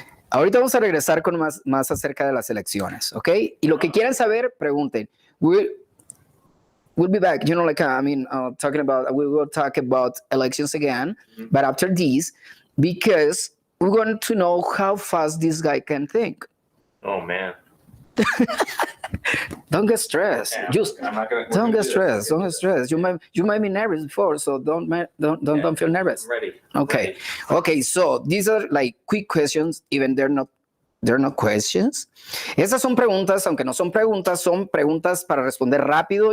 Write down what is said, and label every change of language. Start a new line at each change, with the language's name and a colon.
Spanish: Ahorita vamos a regresar con más acerca de las elecciones, ¿ok? Y lo que quieran saber, pregunten.
English: We'll be back, talking about, we will talk about elections again, but after this, because we want to know how fast this guy can think. Oh man. Don't get stressed. Yeah, Just I'm not gonna, don't get stressed. Don't get stressed. You might be nervous before, so don't feel nervous. I'm ready. Okay. So these are like quick questions, even they're not questions.
Spanish: Esas son preguntas, aunque no son preguntas para responder rápido.